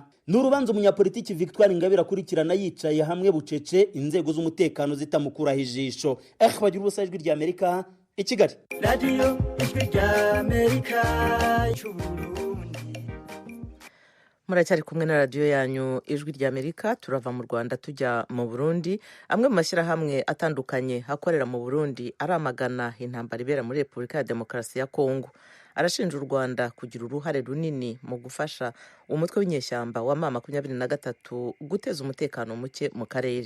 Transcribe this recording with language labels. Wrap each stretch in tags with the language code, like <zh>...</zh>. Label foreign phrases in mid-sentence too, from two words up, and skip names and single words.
<rw>N'urubanza umunyapolitiki Victoire Ingabire akurikirana yicaye hamwe bucece, inzego z'umutekano zitamukuraho ijisho. Bagira ubusa Ijwi rya Amerika i Kigali. Radio Ijwi rya Amerika. Muracyari kumwe na radio yanyu Ijwi rya Amerika. Turava mu Rwanda tujya mu Burundi. Amwe mu mashyirahamwe atandukanye akorera mu Burundi aramagana intambara ibera muri Repubulika ya Demokarasi ya Kongo. Arashinja u Rwanda kugira uruhare runini mu gufasha umutwe w'inyeshyamba wa M23 guteza umutekano muke mu karere.</rw>